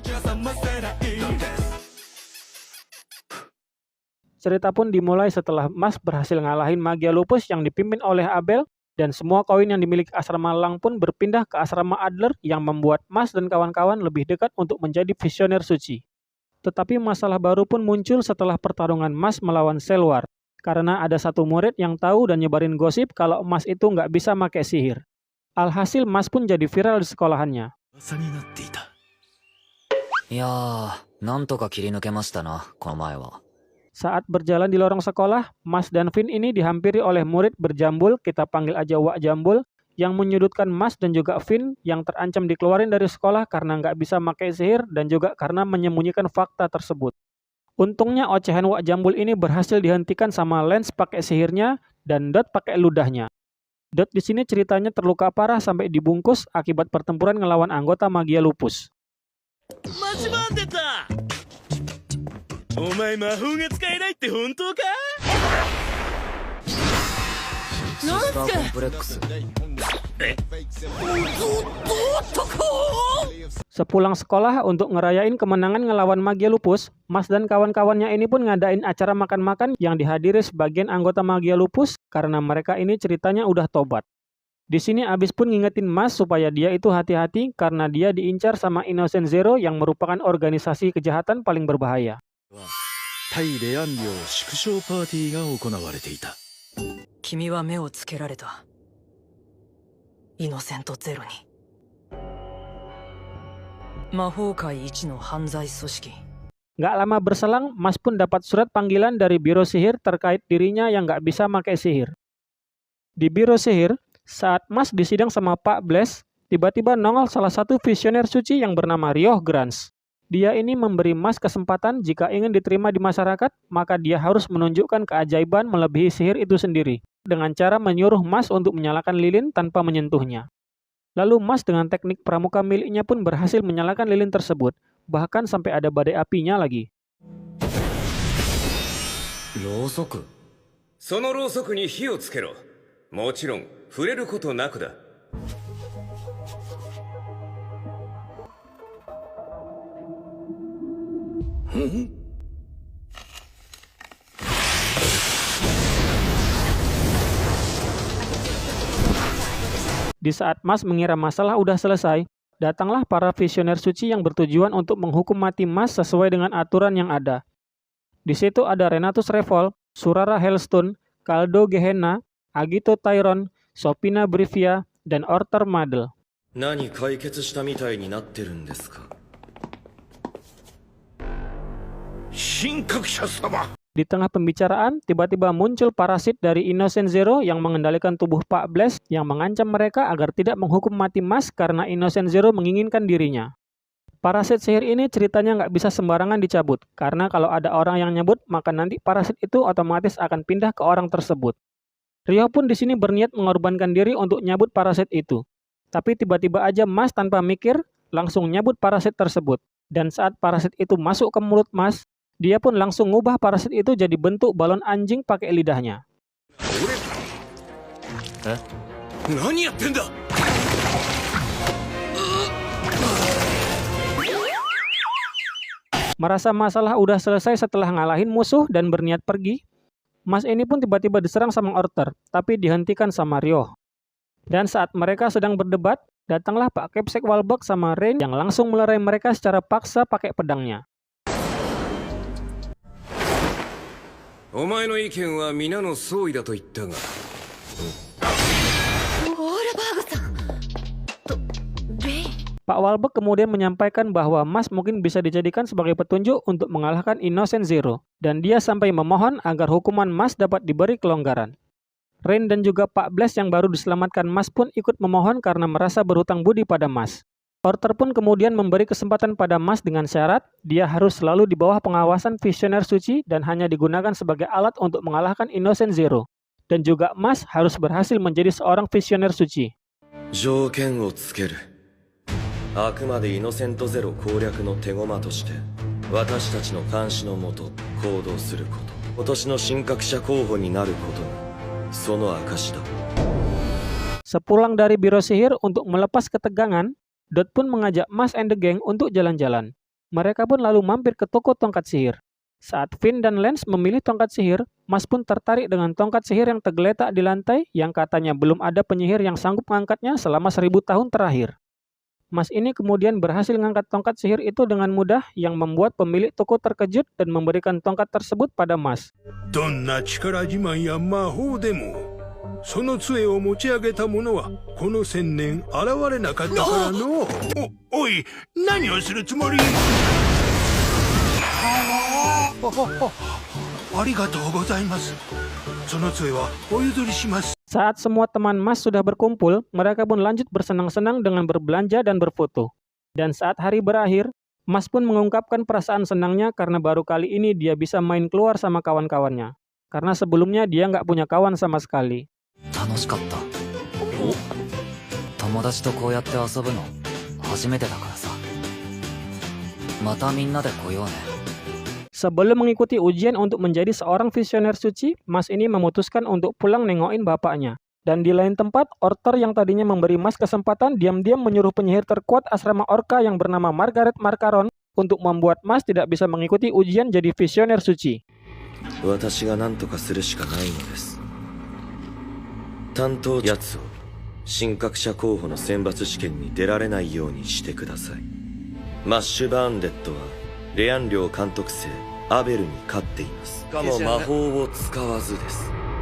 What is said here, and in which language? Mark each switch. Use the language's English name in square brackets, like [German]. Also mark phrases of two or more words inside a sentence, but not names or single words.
[Indonesian] Cerita pun dimulai setelah Mas berhasil ngalahin Magia Lupus yang dipimpin oleh Abel, dan semua koin yang dimiliki asrama Lang pun berpindah ke asrama Adler yang membuat Mas dan kawan-kawan lebih dekat untuk menjadi visioner suci. Tetapi masalah baru pun muncul setelah pertarungan Mas melawan Selwar, karena ada satu murid yang tahu dan nyebarin gosip kalau Mas itu nggak bisa pakai sihir. Alhasil Mas pun jadi viral di sekolahannya. [Japanese] いやー、なんとか切り抜けましたな、この前は。 [Indonesian] Saat berjalan di lorong sekolah, Mas dan Vin ini dihampiri oleh murid berjambul, kita panggil aja Wak Jambul, yang menyudutkan Mas dan juga Vin yang terancam dikeluarin dari sekolah karena nggak bisa pakai sihir dan juga karena menyembunyikan fakta tersebut. Untungnya ocehan Wak Jambul ini berhasil dihentikan sama Lance pakai sihirnya dan Dot pakai ludahnya. Dot di sini ceritanya terluka parah sampai dibungkus akibat pertempuran ngelawan anggota Magia Lupus. [Japanese] お前魔法が使えないって本当か？シスターコンプレックス。 [Indonesian] Sepulang sekolah untuk ngerayain kemenangan ngelawan Magia Lupus, Mas dan kawan-kawannya ini pun ngadain acara makan-makan yang dihadiri sebagian anggota Magia Lupus karena mereka ini ceritanya udah tobat. Di sini Abis pun ngingetin Mas supaya dia itu hati-hati karena dia diincar sama Innocent Zero yang merupakan organisasi kejahatan paling berbahaya. [Japanese] 対レアン領縮小パーティーが行われていた。君は目をつけられた。イノセントゼロに。魔法界一の犯罪組織。 [Indonesian] Nggak lama berselang, Mas pun dapat surat panggilan dari Biro Sihir terkait dirinya yang nggak bisa pakai sihir. Di Biro Sihir, saat Mas disidang sama Pak Blaze, tiba-tiba nongol salah satu visioner suci yang bernama Ryoh Grans. Dia ini memberi Mas kesempatan jika ingin diterima di masyarakat, maka dia harus menunjukkan keajaiban melebihi sihir itu sendiri, dengan cara menyuruh Mas untuk menyalakan lilin tanpa menyentuhnya. Lalu Mas dengan teknik pramuka miliknya pun berhasil menyalakan lilin tersebut, bahkan sampai ada badai apinya lagi. [Japanese] ろうそく。そのろうそくに火をつけろ。もちろん触れることなくだ。 [Indonesian] Di saat Mas mengira masalah udah selesai, datanglah para visioner suci yang bertujuan untuk menghukum mati Mas sesuai dengan aturan yang ada. Di situ ada Renatus Revol, Surara Hellstone, Kaldo Gehenna, Agito Tyron, Sopina Brivia, dan Orter Madel. [Japanese] 何解決したみたいになってるんですか？神格者様。 [Indonesian] Di tengah pembicaraan, tiba-tiba muncul parasit dari Innocent Zero yang mengendalikan tubuh Pak Blaze yang mengancam mereka agar tidak menghukum mati Mas karena Innocent Zero menginginkan dirinya. Parasit sihir ini ceritanya nggak bisa sembarangan dicabut, karena kalau ada orang yang nyebut, maka nanti parasit itu otomatis akan pindah ke orang tersebut. Ryoh pun di sini berniat mengorbankan diri untuk nyabut parasit itu. Tapi tiba-tiba aja Mas tanpa mikir, langsung nyabut parasit tersebut. Dan saat parasit itu masuk ke mulut Mas, dia pun langsung ngubah parasit itu jadi bentuk balon anjing pakai lidahnya. [Japanese] 何やってんだ。 [Indonesian] Merasa masalah udah selesai setelah ngalahin musuh dan berniat pergi, Mas ini pun tiba-tiba diserang sama Orter, tapi dihentikan sama Ryoh. Dan saat mereka sedang berdebat, datanglah Pak Kepsek Walbok sama Rain yang langsung melerai mereka secara paksa pakai pedangnya. [Japanese] お前の意見は皆の総意だと言ったが。ウォールバーグさんとレイン。 [Indonesian] Pak Walbok kemudian menyampaikan bahwa Mas mungkin bisa dijadikan sebagai petunjuk untuk mengalahkan Innocent Zero, dan dia sampai memohon agar hukuman Mas dapat diberi kelonggaran. Rain dan juga Pak Blaze yang baru diselamatkan Mas pun ikut memohon karena merasa berhutang budi pada Mas. Orter pun kemudian memberi kesempatan pada Mas dengan syarat dia harus selalu di bawah pengawasan visioner suci dan hanya digunakan sebagai alat untuk mengalahkan Innocent Zero. Dan juga Mas harus berhasil menjadi seorang visioner suci. [Japanese] 条件をつける。あくまでイノセントゼロ攻略の手駒として私たちの監視のもと行動すること、今年の神格者候補になることがその証だ。 [Indonesian] Sepulang dari biro sihir untuk melepas ketegangan, Dot pun mengajak Mas [English] and the Gang [Indonesian] untuk jalan-jalan. Mereka pun lalu mampir ke toko tongkat sihir. Saat Finn dan Lance memilih tongkat sihir, Mas pun tertarik dengan tongkat sihir yang tergeletak di lantai yang katanya belum ada penyihir yang sanggup mengangkatnya selama 1000 tahun terakhir. Mas ini kemudian berhasil mengangkat tongkat sihir itu dengan mudah yang membuat pemilik toko terkejut dan memberikan tongkat tersebut pada Mas. [Japanese] どんな力自慢や魔法でもその杖を持ち上げた者はこの1000年現れなかったからの。おい、何をするつもり？ありがとうございます。その杖はお譲りします。 [Indonesian] Saat semua teman Mas sudah berkumpul, mereka pun lanjut bersenang-senang dengan berbelanja dan berfoto. Dan saat hari berakhir, Mas pun mengungkapkan perasaan senangnya karena baru kali ini dia bisa main keluar sama kawan-kawannya. Karena sebelumnya dia nggak punya kawan sama sekali. [Japanese] 楽しかった。友達とこうやって遊ぶの初めてだからさ。またみんなで来ようね。 [Indonesian] Sebelum mengikuti ujian untuk menjadi seorang visioner suci, Mas ini memutuskan untuk pulang nengokin bapaknya. Dan di lain tempat, Orter yang tadinya memberi Mas kesempatan diam-diam menyuruh penyihir terkuat asrama Orca yang bernama Margaret Marcaron untuk membuat Mas tidak bisa mengikuti ujian jadi visioner suci. [Japanese] 私が何とかするしかないのです。担当やつを神格者候補の選抜試験に出られないようにしてください。マッシュバーンデッドはレアン寮監督生アベルに勝っています。しかも魔法を使わずです。